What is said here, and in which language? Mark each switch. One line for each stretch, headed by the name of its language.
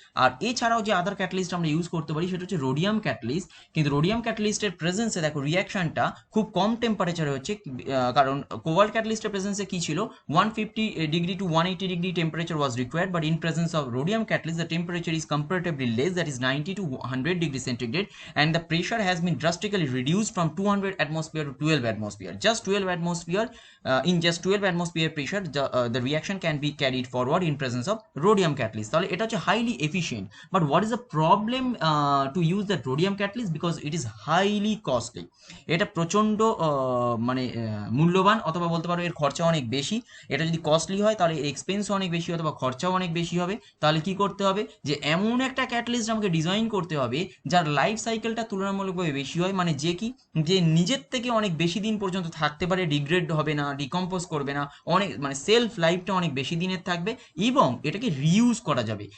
Bangla: আর এছাড়াও যে আদার ক্যাটালিস্ট আমরা ইউজ করতে পারি সেটা হচ্ছে রোডিয়াম ক্যাটালিস্ট। কিন্তু রোডিয়াম ক্যাটালিস্টের প্রেজেন্সে দেখো রিয়াকশনটা খুব কম টেম্পারেচারে হচ্ছে, কারণ কোবাল্ট ক্যাটালিস্টের প্রেজেন্সে কি ছিল 150 degree two 180 degree temperature was required, but in presence of rhodium catalyst the temperature is comparatively less, that is 90 to 100 degree centigrade, and
English: and the pressure has been drastically reduced from 200 atmosphere to 12 atmosphere. Just 12 atmosphere, in just 12 atmosphere pressure, the reaction can be carried forward in presence of rhodium catalyst.
Bangla: তাহলে এটা হচ্ছে highly efficient.
English: But what is the problem to use the rhodium catalyst? Because it is highly costly.
Bangla: এটা প্রচণ্ড মানে মূল্যবান, অথবা বলতে পারো এর খরচা অনেক বেশি। এটা যদি কস্টলি হয় তাহলে এর এক্সপেন্সও অনেক বেশি, অথবা খরচাও অনেক বেশি হবে। তাহলে কি করতে হবে, যে এমন একটা ক্যাটালিস্ট আমাকে ডিজাইন করতে হবে যার লাইফ সাইকেলটা তুলনামূলকভাবে বেশি হয়, মানে যে নিজের থেকে অনেক বেশি দিন পর্যন্ত থাকতে পারে, ডিগ্রেড হবে না, ডিকম্পোজ করবে না, অনেক মানে সেলফ লাইফটা অনেক বেশি দিনের থাকবে, এবং এটাকে রিইউজ করা যাবে।